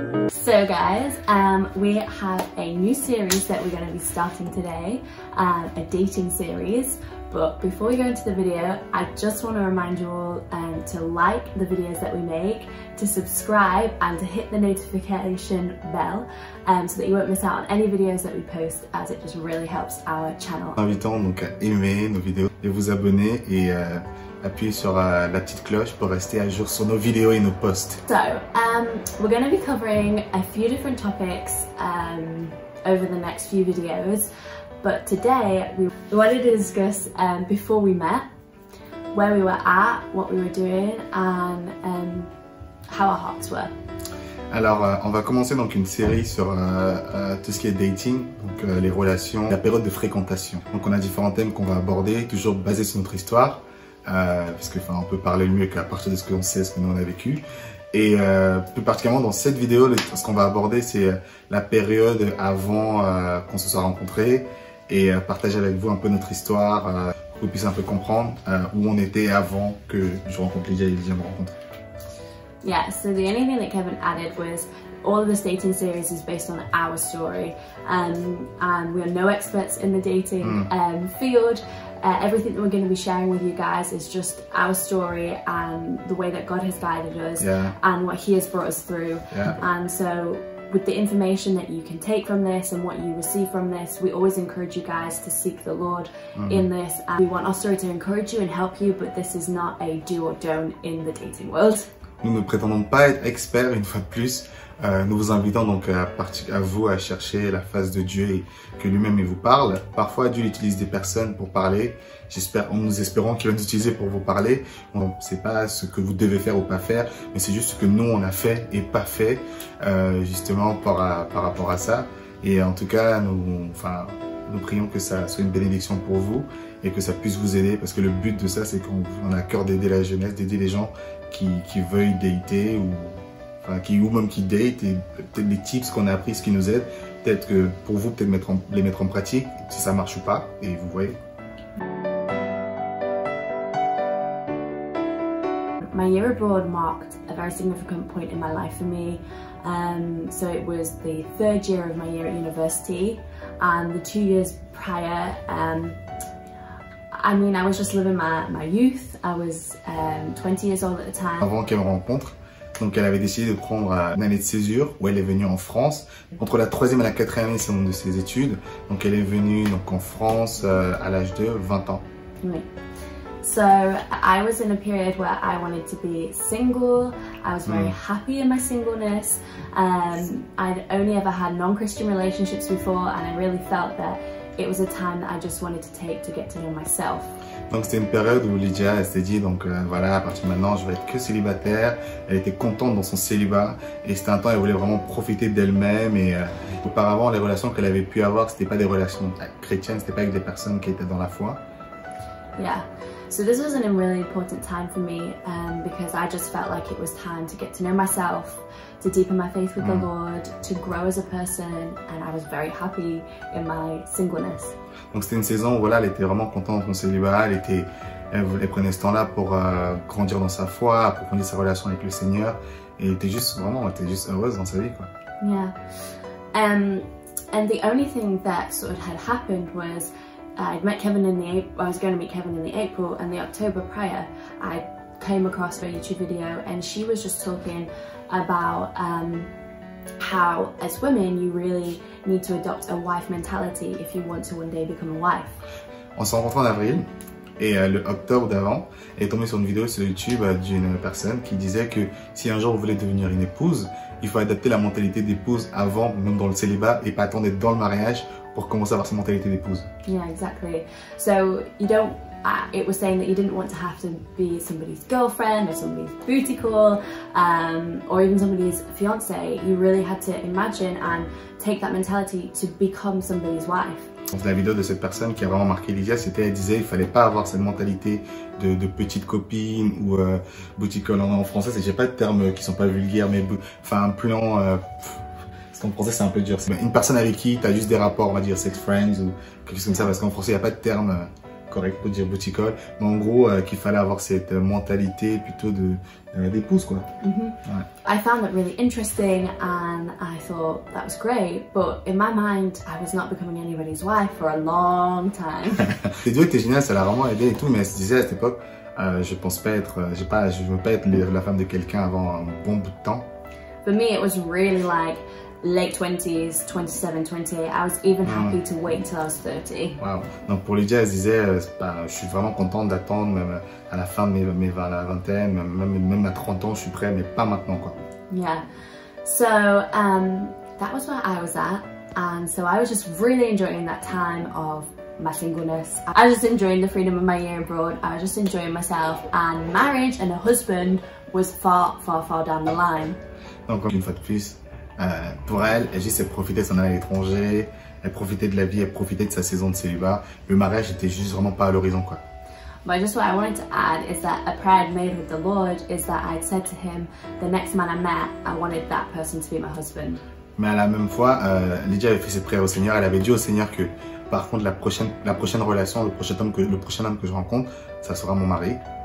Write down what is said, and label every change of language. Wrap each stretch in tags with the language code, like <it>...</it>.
<en>So guys, we have a new series that we're going to be starting today, a dating series. But before we go into the video, I just want to remind you all to like the videos that we make, to subscribe and to hit the notification bell so that you won't miss out on any videos that we post, as it just really helps our channel.</en> <fr>Invitant donc à aimer nos vidéos et vous abonner et appuyer sur la petite cloche pour rester à jour sur nos vidéos et nos posts.</fr> <en>So, we're going to be covering a few different topics over the next few videos, but today we wanted to discuss before we met, where we were at, what we were doing, and how our hearts were.</en> <fr>Alors, on va commencer donc une série sur tout ce qui est dating, donc les relations, la période de fréquentation. Donc on a différents thèmes qu'on va aborder, toujours basés sur notre histoire. Parce que on peut parler mieux qu'à partir de ce que l'on sait, ce que nous on a vécu. Et plus particulièrement dans cette vidéo, ce qu'on va aborder, c'est la période avant qu'on se soit rencontrés et partager avec vous un peu notre histoire, pour que vous puissiez un peu comprendre où on était avant que je rencontre Lydia et Lydia me rencontre.</fr> <en>Yeah, so the only thing that Kevin added was all of this dating series is based on our story, and we are no experts in the dating field. Everything that we're going to be sharing with you guys is just our story and the way that God has guided us, and what He has brought us through. And so with the information that you can take from this and what you receive from this, we always encourage you guys to seek the Lord in this. And we want our story to encourage you and help you, but this is not a do or don't in the dating world.</en> <fr>Nous ne prétendons pas être experts, une fois de plus. Nous vous invitons donc à vous à chercher la face de Dieu et que lui-même vous parle. Parfois Dieu utilise des personnes pour parler. Nous espérons qu'il va nous utiliser pour vous parler. C'est pas ce que vous devez faire ou pas faire, mais c'est juste ce que nous on a fait et pas fait, justement par rapport à ça. Et en tout cas, nous prions que ça soit une bénédiction pour vous et que ça puisse vous aider, parce que le but de ça, c'est qu'on a à cœur d'aider la jeunesse, d'aider les gens qui veuillent dater ou même qui date, et peut-être les tips qu'on a appris, ce qui nous aide, peut-être que pour vous, peut-être les mettre en pratique, si ça marche ou pas, et vous voyez.</fr> <en>My year abroad marked a very significant point in my life for me. So it was the third year of my year at university, and the 2 years prior, I mean, I was just living my youth. I was 20 years old at the time.</en> <fr>Avant qu'elle me rencontre, donc elle avait décidé de prendre une année de césure où elle est venue en France. Entre la 3e et la 4e année de ses études. Donc elle est venue donc en France à l'âge de 20 ans. Oui.</fr> <en>So I was in a period where I wanted to be single. I was very happy in my singleness. I'd only ever had non-Christian relationships before, and I really felt that it was a time that I just wanted to take to get to know myself.</en> <fr>Donc c'était une période où Lydia s'est dit donc voilà, à partir de maintenant je vais être que célibataire. Elle était contente dans son célibat et c'était un temps où elle voulait vraiment profiter d'elle-même. Et auparavant, les relations qu'elle avait pu avoir, c'était pas des relations chrétiennes, c'était pas avec des personnes qui étaient dans la foi.</fr> <en>Yeah. So this was a really important time for me because I just felt like it was time to get to know myself, to deepen my faith with the Lord, to grow as a person, and I was very happy in my singleness.</en> <fr>Donc c'était une saison où voilà, elle était vraiment contente dans son célibat, elle prenait ce temps-là pour grandir dans sa foi, approfondir sa relation avec le Seigneur, et elle était juste heureuse dans sa vie, quoi.</fr> <en>Yeah. And the only thing that sort of had happened was I'd met Kevin I was going to meet Kevin in the April, and the October prior I came across a YouTube video, and she was just talking about how as women you really need to adopt a wife mentality if you want to one day become a wife.</en> <fr>On s'est rencontrés en avril, et le octobre d'avant, elle est tombée sur une vidéo sur YouTube d'une personne qui disait que si un jour vous voulez devenir une épouse, il faut adapter la mentalité d'épouse avant, même dans le célibat, et pas attendre d'être dans le mariage pour commencer à avoir sa mentalité d'épouse.</fr> <en>Yeah, exactly. So you don't it was saying that you didn't want to have to be somebody's girlfriend or somebody's booty call or even somebody's fiancé. You really had to imagine and take that mentality to become somebody's wife.</en> <fr>Donc, la vidéo de cette personne qui a vraiment marqué Lydia, c'était, elle disait, il fallait pas avoir cette mentalité de petite copine ou booty call. En français, j'ai pas de termes qui sont pas vulgaires, mais enfin un plan. Parce qu'en français, c'est un peu dur. Une personne avec qui tu as juste des rapports, on va dire sex friends ou quelque chose comme ça, parce qu'en français, il n'y a pas de terme correct pour dire booty call. Mais en gros, qu'il fallait avoir cette mentalité plutôt d'épouse, quoi. Ouais.</fr> <en>I found it really interesting and I thought that was great, but in my mind, I was not becoming anybody's wife for a long time.</en> <fr>Cette vidéo était géniale, ça l'a vraiment aidé et tout, mais elle se disait à cette époque, je pense pas être, je veux pas être la femme de quelqu'un avant un bon bout de temps.</fr> <en>For me, it was really like late 20s, 27, 28. I was even happy to wait until I was 30. Wow.</en> <fr>Donc pour Lydia, elle disait, je suis vraiment contente d'attendre même à la fin de la vingtaine, même à 30 ans, je suis prêt, mais pas maintenant, quoi.</fr> <en>Yeah. So that was where I was at, and so I was just really enjoying that time of my singleness. I was just enjoying the freedom of my year abroad. I was just enjoying myself, and marriage and a husband was far, far, far down the line.</en> <fr>Donc une fois de plus, pour elle juste elle profitait de s'en aller à l'étranger, elle profitait de la vie, elle profitait de sa saison de célibat. Le mariage était juste vraiment pas à l'horizon, quoi.</fr> <en>But just what I wanted to add is that a prayer I'd made with the Lord is that I'd said to him, the next man I met, I wanted that person to be my husband.</en> <fr>Mais à la même fois, Lydia avait fait cette prière au Seigneur. Elle avait dit au Seigneur que, par contre, la prochaine relation, le prochain homme que je rencontre, ça sera mon mari.</fr>